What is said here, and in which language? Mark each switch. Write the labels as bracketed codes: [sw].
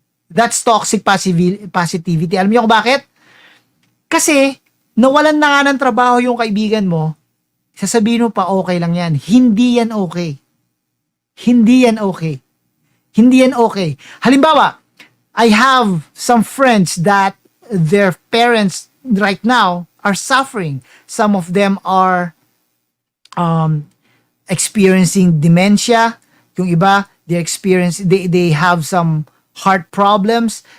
[en] That's toxic positivity. [tl] Alam niyo kung bakit? Kasi, nawalan na nga ng trabaho yung kaibigan mo, sasabihin mo pa, okay lang yan. Hindi yan okay. Hindi yan okay. Hindi yan okay. Halimbawa, [en] I have some friends that their parents right now are suffering. Some of them are experiencing dementia. [tl] Yung iba, [en] they have some heart problems.